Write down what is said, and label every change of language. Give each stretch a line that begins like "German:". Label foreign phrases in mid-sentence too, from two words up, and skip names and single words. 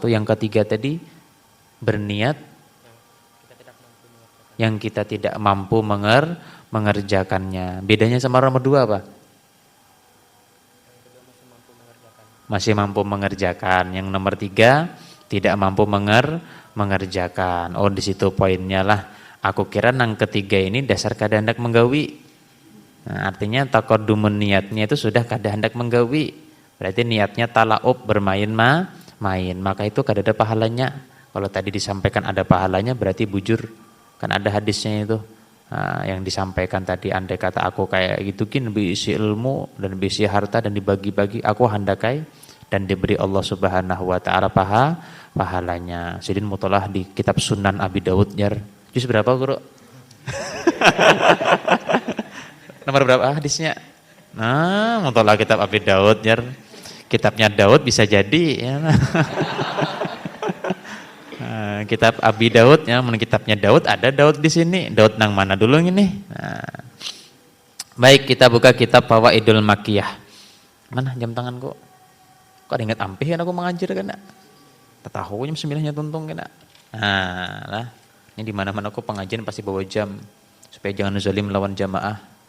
Indonesian: Yang ketiga tadi, berniat yang kita tidak mampu mengerjakannya. Bedanya sama nomor dua apa? Masih mampu mengerjakan. Yang nomor tiga, tidak mampu mengerjakan.
Banjar: Oh, di situ poinnya lah. Aku kira yang ketiga ini dasar kada hendak menggawi. Nah, artinya taqaddumun niatnya itu sudah kada hendak menggawi.
Indonesian: Berarti niatnya talaub, bermain main.
Banjar: Maka itu kada ada pahalanya. Kalau tadi disampaikan ada pahalanya, berarti bujur.
Indonesian: Kan ada hadisnya itu yang disampaikan tadi, andai kata aku kayak gitu kin berisi ilmu dan berisi harta dan dibagi-bagi, aku handakai dan diberi Allah
Arabic: Subhanahu wa taala
Indonesian: pahalanya.
Banjar: Sidin mutolaah di kitab Sunan Abi Dawud jar. Juz berapa, Guru?
Indonesian: Nomor berapa hadisnya?
Banjar: Nah, mutolaah kitab Abi Dawud jar. Kitabnya Daud bisa jadi ya.
Indonesian: Kitab Abi Daud ya, kitabnya Daud ada Daud di sini.
Banjar: Daud nang mana dulu ini? Nah.
Indonesian: Baik, kita buka kitab Fawaidul Makkiyah. Mana jam tanganku?
Banjar: Kok ada ingat ampih kan aku mengajar kan? Tahu jam 9-nya tuntung kan? Nah, lah.
Indonesian: Ini di mana-mana aku pengajian pasti bawa jam supaya jangan zalim lawan jamaah.